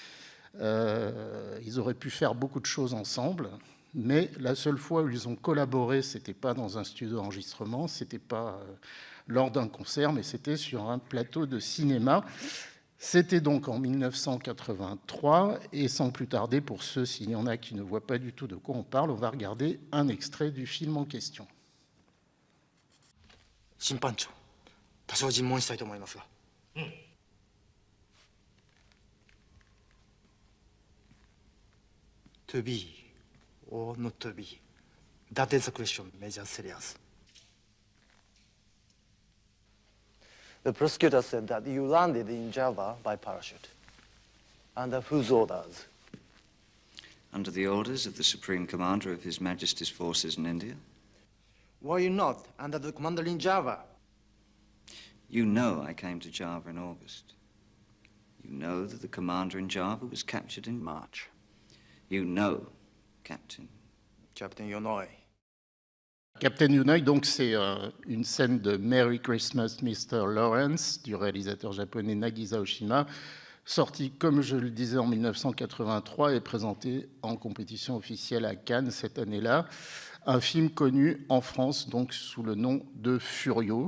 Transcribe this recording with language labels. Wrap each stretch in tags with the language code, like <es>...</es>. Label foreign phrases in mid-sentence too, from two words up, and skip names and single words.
<fr>Ils auraient pu faire beaucoup de choses ensemble, mais la seule fois où ils ont collaboré, ce n'était pas dans un studio d'enregistrement, ce n'était pas lors d'un concert, mais c'était sur un plateau de cinéma. C'était donc en 1983, et sans plus tarder, pour ceux, s'il y en a qui ne voient pas du tout de quoi on parle, on va regarder un extrait du film en question.</fr> <ja>審判長、多少尋問したいと思いますが。</ja> <en>To be or not to be? That is the question, Major Serious. The prosecutor said that you landed in Java by parachute. Under whose orders? Under the orders of the Supreme Commander of His Majesty's forces in India. Were you not under the commander in Java? You know I came to Java in August. You know that the commander in Java was captured in March. You know, Captain. Captain Yonoe.</en> <fr>Captain Yonoi, donc c'est une scène de Merry Christmas Mr. Lawrence du réalisateur japonais Nagisa Oshima, sorti, comme je le disais, en 1983 et présenté en compétition officielle à Cannes cette année-là. Un film connu en France donc sous le nom de Furio.</fr>